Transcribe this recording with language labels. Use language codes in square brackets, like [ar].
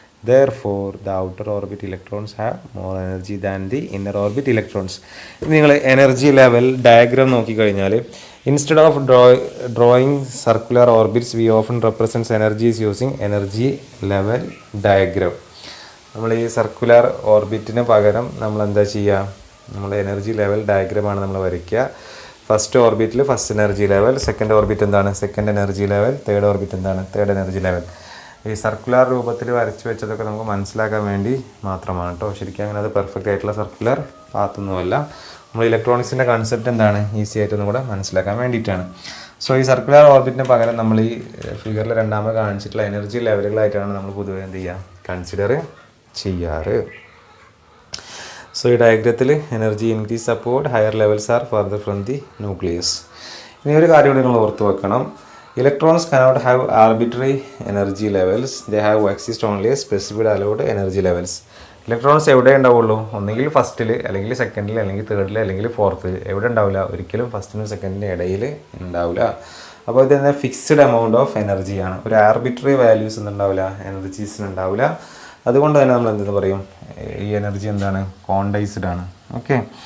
[en] Therefore, the outer orbit electrons have more energy than the inner orbit electrons. [ml] നിങ്ങൾ energy level diagram നോക്കിക്കഴിഞ്ഞാൽ, [en] Instead of drawing circular orbits we often represents energies using energy level diagram. [ml] നമ്മൾ ഈ circular ഓർബിറ്റിന് പകരം നമ്മൾ എന്താ ചെയ്യുക? നമ്മൾ energy level ഡയഗ്രാമാണ് നമ്മൾ വരയ്ക്കുക. First ഓർബിറ്റിൽ first energy level, second orbit എന്താണ്? Second energy level, third orbit എന്താണ്? Third energy level. ഈ സർക്കുലർ രൂപത്തിൽ വരച്ച് വെച്ചതൊക്കെ നമുക്ക് മനസ്സിലാക്കാൻ വേണ്ടി മാത്രമാണ് കേട്ടോ. ശരിക്കും അങ്ങനെ അത് പെർഫെക്റ്റ് ആയിട്ടുള്ള സർക്കുലർ പാത്തൊന്നുമല്ല. നമ്മൾ ഇലക്ട്രോണിക്സിൻ്റെ കൺസെപ്റ്റ് എന്താണ്? ഈസി ആയിട്ടൊന്നും കൂടെ മനസ്സിലാക്കാൻ വേണ്ടിയിട്ടാണ്. സോ ഈ സർക്കുലർ ഓർബിറ്റിന് പകരം നമ്മൾ ഈ ഫിഗറിൽ രണ്ടാമത് കാണിച്ചിട്ടുള്ള എനർജി ലെവലുകളായിട്ടാണ് നമ്മൾ പൊതുവെ എന്ത് ചെയ്യുക? കൺസിഡർ ചെയ്യാറ്. സോ ഈ ഡയഗ്രത്തിൽ [en] Energy increase upward higher levels are further from the nucleus. [ml] ഇനി ഒരു കാര്യം കൂടി നിങ്ങൾ ഓർത്ത് വെക്കണം. [en] Electrons cannot have arbitrary energy levels. They have exist only specified allowed energy levels. [ml] Electrons എവിടെ ഉണ്ടാവുള്ളൂ? ഒന്നുകിൽ ഫസ്റ്റിൽ, അല്ലെങ്കിൽ സെക്കൻഡിൽ, അല്ലെങ്കിൽ തേർഡിൽ, അല്ലെങ്കിൽ ഫോർത്ത്. എവിടെ ഉണ്ടാവില്ല? ഒരിക്കലും ഫസ്റ്റിനും സെക്കൻഡിനും ഇടയിൽ ഉണ്ടാവില്ല. അപ്പോൾ ഇത് തന്നെ ഫിക്സ്ഡ് എമൗണ്ട് ഓഫ് എനർജിയാണ്. ഒരു ആർബിട്രറി വാല്യൂസ് ഒന്നും ഉണ്ടാവില്ല, എനർജീസിന് ഉണ്ടാവില്ല. അതുകൊണ്ട് തന്നെ നമ്മൾ എന്തെന്ന് പറയും, ഈ എനർജി എന്താണ്? ക്വാണ്ടൈസ്ഡ് ആണ്. ഓക്കെ.